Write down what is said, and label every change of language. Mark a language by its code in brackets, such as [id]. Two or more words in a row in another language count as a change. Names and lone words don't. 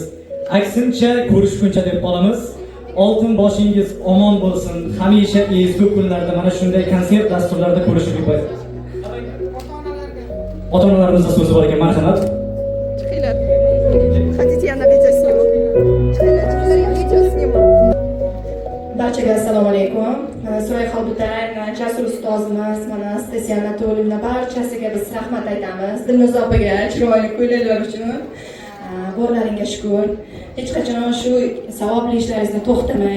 [uz] Aksincha ko'rishguncha deb qolamiz. Oltin boshingiz omon bo'lsin. Hamisha ezgu kunlarda mana shunday konsert dasturlarida ko'rishib qo'ying. Ota-onalarimizning so'zi bor ekan, marhamat. [ru] Хотите, я на видео сниму? Я видео сниму. [uz] Barchaga assalomu alaykum. Suray Xalbutan, Jasur ustozimiz, mana Stasiya Anatolyevna barchasiga biz rahmat aytamiz. Dilnoza opaga chiroyli kuylalar uchun. Borlaringga shukur. Hech qachon shu savobli ishlaringizni to'xtamang.